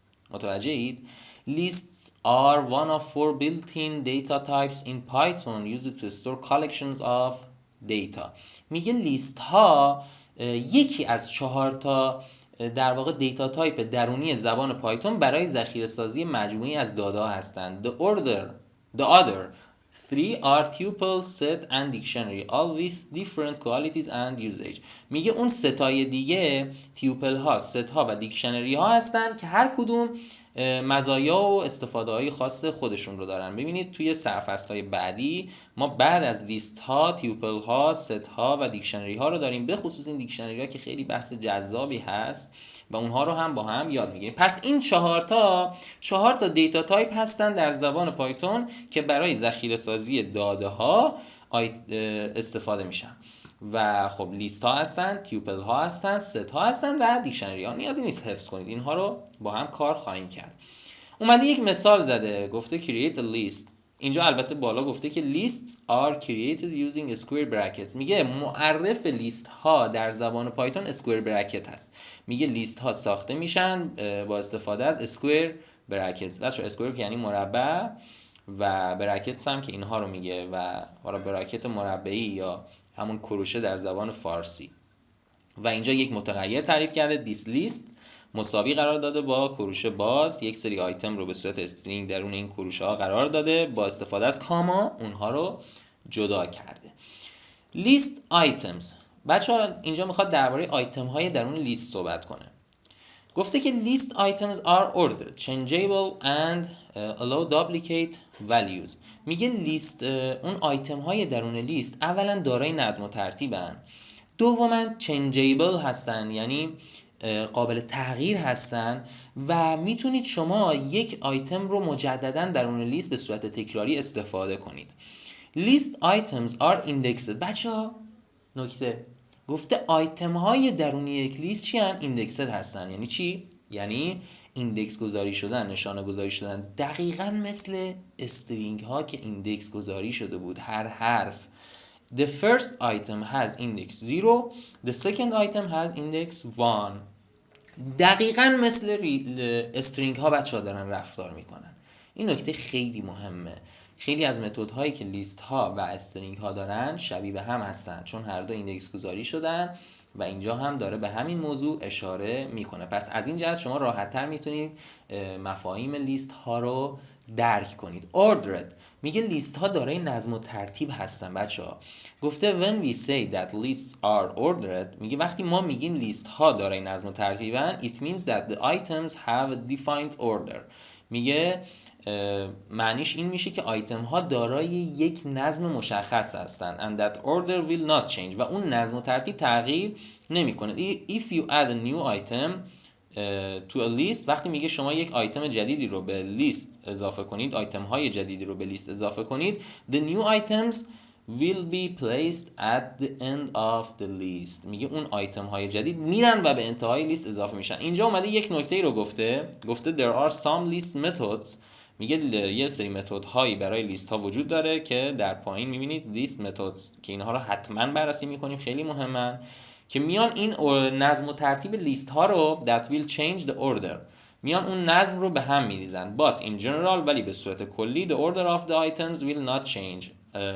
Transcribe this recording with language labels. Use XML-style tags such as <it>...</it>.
<en>متوجه اید؟ Lists are one of four built-in data types in Python used to store collections of data.</en> <fa>میگه لیست ها یکی از 4 تا در واقع دیتا تایپ درونی زبان پایتون برای ذخیره سازی مجموعی از داده هستند.</fa> <en>The other three are tuple, set and dictionary, all with different qualities and usage.</en> <fa>میگه اون ستای دیگه تیوپل ها، ست ها و دیکشنری ها هستن که هر کدوم مزایا و استفاده های خاص خودشون رو دارن. ببینید توی سرفصل های بعدی ما بعد از لیست ها تیوپل ها، ست ها و دیکشنری ها رو داریم، به خصوص این دیکشنری ها که خیلی بحث جذابی هست و اونها رو هم با هم یاد میگیریم. پس این 4 تا دیتا تایپ هستن در زبان پایتون که برای ذخیره سازی داده ها استفاده میشن و خب لیست ها هستن، تیوپل ها هستن، ست ها هستن و دیکشنری ها. نیازی نیست حفظ کنید، اینها رو با هم کار خواهیم کرد. اومده یک مثال زده، گفته create a list</fa> <en>اینجا البته بالا گفته که lists are created using square brackets.</en> <fa>میگه معرف لیست ها در زبان پایتون square bracket هست. میگه لیست ها ساخته میشن با استفاده از square brackets. بچه‌ها square یعنی مربع و brackets هم که اینها رو میگه و حالا براکت مربعی یا همون کروشه در زبان فارسی. و اینجا یک متغیر تعریف کرده this list مساوی قرار داده با کروشه باز، یک سری آیتم رو به صورت استرینگ درون این کروشه ها قرار داده، با استفاده از کاما اونها رو جدا کرده. لیست آیتمز، بچه‌ها اینجا میخواد درباره آیتم های درون لیست صحبت کنه.</fa> <en>گفته که list items are ordered, changeable and allow duplicate values.</en> <fa>میگه لیست اون آیتم های درون لیست اولا دارای نظم و ترتیبن، دوما changeable هستن یعنی قابل تغییر هستن و میتونید شما یک آیتم رو مجددا درون لیست به صورت تکراری استفاده کنید. لیست آیتمز are indexed. بچه‌ها نکته گفته آیتم های درونی یک لیست چی هستن؟ ایندکسد هستن. یعنی چی؟ یعنی ایندکس گذاری شدن، نشانه گذاری شدن، دقیقاً مثل استرینگ ها که ایندکس گذاری شده بود.</fa> <en>هر حرف the first item has index 0 the second item has index 1.</en> <fa>دقیقاً مثل استرینگ ها بچه‌ها دارن رفتار میکنن. این نکته خیلی مهمه. خیلی از متد هایی که لیست ها و استرینگ ها دارن شبیه به هم هستن چون هر دو ایندکس گذاری شدن و اینجا هم داره به همین موضوع اشاره میکنه. پس از این جهت شما راحت تر میتونید مفاهیم لیست ها رو درک کنید. ordered میگه لیست ها دارای نظم و ترتیب هستن بچه‌ها.</fa> <en>گفته when we say that lists are ordered میگه وقتی ما میگیم لیست ها دارای نظم و ترتیبن it means that the items have a defined order.</en> <fa>میگه معنیش این میشه که آیتم ها دارای یک نظم مشخص هستن and that order will not change و اون نظم و ترتیب تغییر نمیکنه. if you add a new item to a list وقتی میگه شما یک آیتم جدیدی رو به لیست اضافه کنید، آیتم های جدیدی رو به لیست اضافه کنید the new items will be placed at the end of the list. میگه اون آیتم های جدید میرن و به انتهای لیست اضافه میشن. اینجا اومده یک نکته رو گفته there are some list methods. میگه یه سری متد هایی برای لیست ها وجود داره که در پایین میبینید لیست methods که اینها رو حتما بررسی میکنیم، خیلی مهمن، که میان این نظم و ترتیب لیست ها رو that will change the order میان اون نظم رو به هم میریزن but in general ولی به صورت کلی the order of the items will not change.</fa>